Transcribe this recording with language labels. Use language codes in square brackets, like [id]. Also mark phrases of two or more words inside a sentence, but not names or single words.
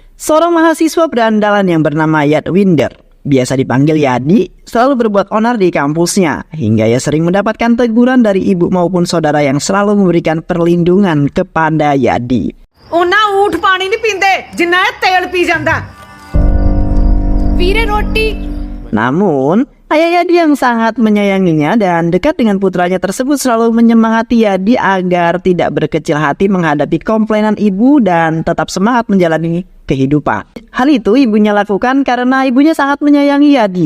[id] Seorang mahasiswa berandalan yang bernama Yadwinder, biasa dipanggil Yadi, selalu berbuat onar di kampusnya, hingga ia sering mendapatkan teguran dari ibu maupun saudara yang selalu memberikan perlindungan kepada Yadi. [pa] ਓਨਾ ਊਠ ਪਾਣੀ ਨਹੀਂ ਪੀਂਦੇ ਜਿੰਨਾ ਤੇਲ ਪੀ ਜਾਂਦਾ ਵੀਰੇ ਰੋਟੀ. [id] Namun, ayah Yadi yang sangat menyayanginya dan dekat dengan putranya tersebut selalu menyemangati Yadi agar tidak berkecil hati menghadapi komplainan ibu dan tetap semangat menjalani kehidupan. Hal itu ibunya lakukan karena ibunya sangat menyayangi Yadi.